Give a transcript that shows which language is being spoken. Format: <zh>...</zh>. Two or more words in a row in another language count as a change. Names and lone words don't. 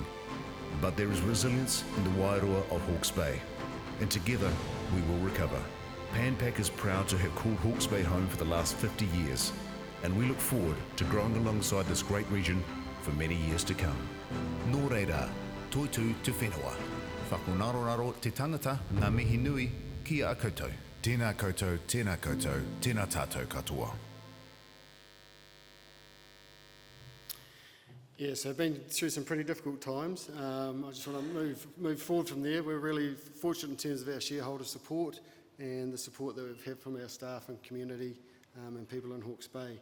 <en>But there is resilience in the Wairoa of Hawke's Bay, and together we will recover. PanPac is proud to have called Hawke's Bay home for the last 50 years, and we look forward to growing alongside this great region for many years to come.</en> <mi>Nō reira, toitu te whenua. Whakonaroraro te tangata, ngā mihi nui, kia a koutou. Tēnā koutou, tēnā koutou, tēnā tātou katoa.</mi> <en>Yeah, so I've been through some pretty difficult times. I just want to move forward from there. We're really fortunate in terms of our shareholder support and the support that we've had from our staff and community and people in Hawke's Bay.</en>